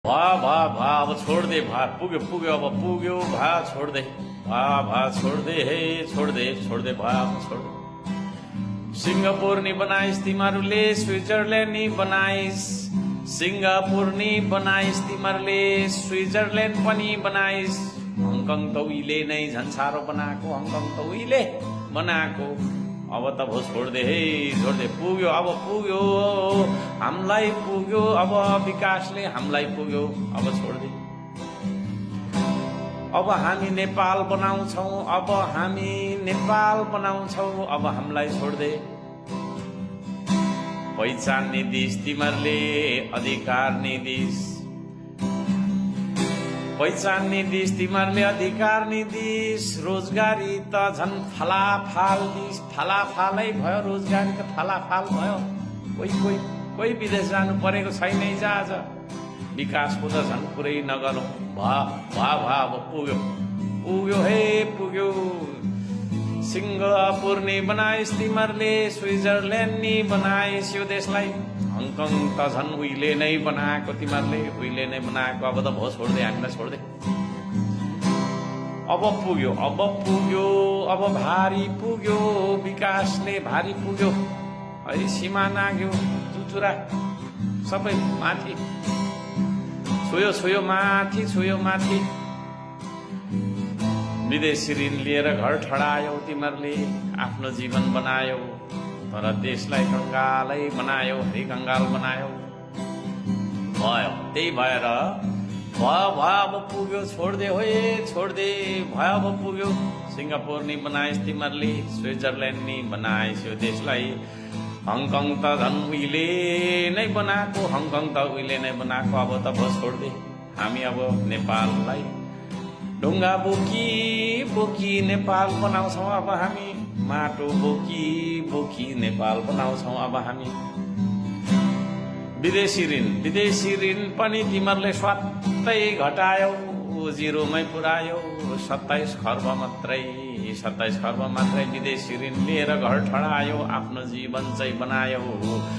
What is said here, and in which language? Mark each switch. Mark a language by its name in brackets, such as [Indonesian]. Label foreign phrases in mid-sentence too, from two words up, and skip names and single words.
[Nepali] भा [Hindi] अब छोड़ दे [Nepali] भा पुग्यो पुग्यो अब पुग्यो भा [Hindi] छोड़ दे [Nepali] भा [Hindi] छोड़ दे [Nepali] हे [Hindi] छोड़ दे [Nepali] भा [Hindi] छोड़ दे। [Nepali] सिंगापुर नि बनाइस तिमीहरूले स्विजरल्यान्ड नि बनाइस सिंगापुर नि बनाइस तिमीहरूले स्विजरल्यान्ड पनि बनाइस हङकङ त उहिले नै झन् साह्रो बनाएको हङकङ त उहिले बनाएको अब त भो [Hindi] छोड़ दे [Nepali] हे [Hindi] छोड़ दे [Nepali] पुग्यो अब पुग्यो हामीलाई पुग्यो अब विकासले हामीलाई पुग्यो [Hindi] अब छोड़ दे। [Nepali] अब हामी नेपाल बनाउँछौ अब हामी नेपाल बनाउँछौ अब हामीलाई [Hindi] छोड़ दे। [Nepali] पहिचान नि दिस तिमीहरूले अधिकार नि दिस पहिचान नि दिस तिमीहरूले अधिकार नि दिस रोजगारी त झन् फलाफाल दिस फलाफालै भयो रोजगारी त फलाफाल भयो। कोही विदेश जानु परेको छैन आज विकासको त झन् पुरै नगरौँ भा अब पुग्यो पुग्यो हे पुग्यो। सिंगापुर नि बनाइस तिमीहरूले स्विजरल्यान्ड नि बनाइस यो देशलाई हङकङ त झन् उहिले नै बनाएको तिमीहरूले उहिले नै बनाएको अब त भो [Hindi] छोड़ दे [Nepali] हामीलाई [Hindi] छोड़ दे। [Nepali] अब पुग्यो अब भारी पुग्यो विकासले भारी पुग्यो है सीमा नाग्यो चुचुरा सबै माथि छोयो माथि विदेशी ऋण लिएर घर ठडायौ तिमीहरूले आफ्नो जीवन बनायौ तर देशलाई कंगालै बनायो है कंगाल बनायो भयो त्यही भएर भयो अब पुग्यो [Hindi] छोड़ दे [Nepali] होए [Hindi] छोड़ दे [Nepali] भयो अब पुग्यो। सिंगापुर नि बनाइस तिमीहरूले स्विजरल्यान्ड नि बनाइस यो देशलाई हङकङ त झन् उहिले नै बनाएको हङकङ त उहिले नै बनाएको अब त भो [Hindi] छोड़ दे [Nepali] हामी अब नेपाललाई ढुङ्गा बोकी नेपाल बनाउँछौ अब हामी माटो बोकी नेपाल बनाउँछौ अब हामी। विदेशी ऋण पनि तिमीहरूले स्वात्तै घटायौ जिरोमै पुर्यायौ 27 खर्ब मात्रै विदेशी ऋण लिएर घर ठडायौ आफ्नो जीवन चाहिँ बनायौ।